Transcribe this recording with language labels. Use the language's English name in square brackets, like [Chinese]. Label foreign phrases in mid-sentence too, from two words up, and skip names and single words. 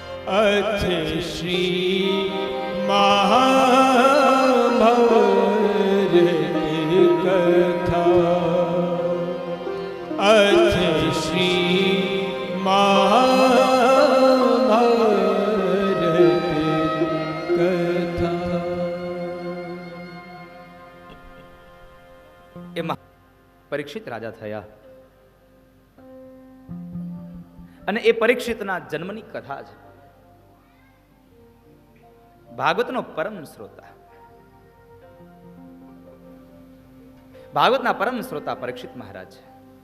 [Sanskrit] अथ श्री महाभारत कथा अथ श्री महाभारत कथा [Gujarati] એમાં પરીક્ષિત રાજા થયા અને એ પરીક્ષિતના જન્મની કથા છે. ભાગવતનો પરમ શ્રોતા, ભાગવતના પરમ શ્રોતા પરીક્ષિત મહારાજ છે.